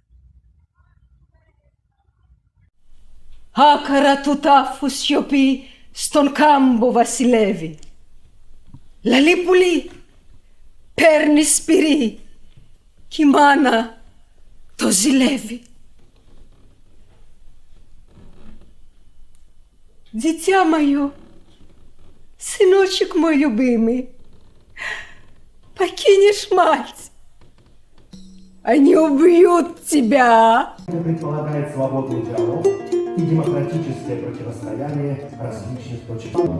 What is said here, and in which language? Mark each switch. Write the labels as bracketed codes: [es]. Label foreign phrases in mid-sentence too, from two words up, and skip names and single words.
[el] Άκαρα του τάφου σιωπή στον κάμπο βασιλεύει. Λαλή πουλί, παίρνει σπυρί κι η μάνα το ζηλεύει. [ru] Дитя мое, сыночек мой любимый, покинешь мать, они убьют тебя. Предполагает свободный диалог и демократическое противостояние различных точек.